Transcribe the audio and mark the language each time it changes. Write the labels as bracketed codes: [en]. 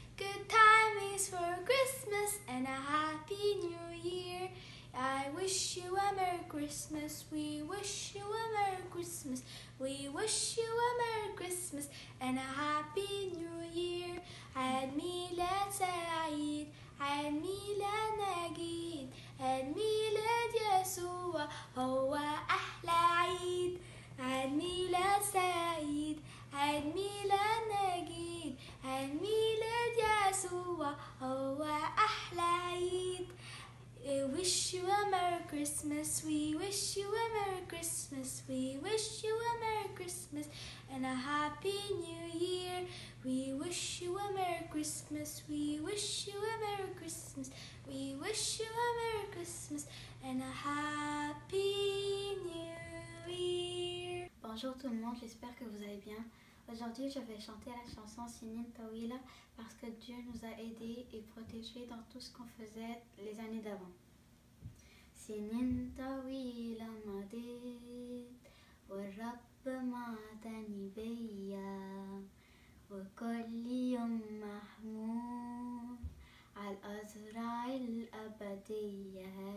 [en] Good timings for Christmas and a Happy New Year. I wish you a Merry Christmas. We wish you a Merry Christmas. We wish you a Merry Christmas and a Happy New Year. [ar] عيد ميلاد سعيد. عيد ميلاد نجيد. عيد ميلاد يسوع هو أحلى عيد. عيد ميلاد سعيد. عيد ميلاد نجيد. عيد ميلاد يسوع هو أحلى عيد. [en] We wish you a Merry Christmas. We wish you a Merry Christmas. We wish you a Merry Christmas and a Happy New Year. We wish you a Merry Christmas. We wish you a Merry Christmas. We wish you a Merry Christmas and a Happy New Year. [fr] Bonjour tout le monde, j'espère que vous allez bien. Aujourd'hui, je vais chanter la chanson Sinin Tawila parce que Dieu nous a aidés et protégés dans tout ce qu'on faisait les années d'avant. [ar] Sinin Tawila madid والرب معتني بيا وكل يوم محمود على الأزرع الأبدية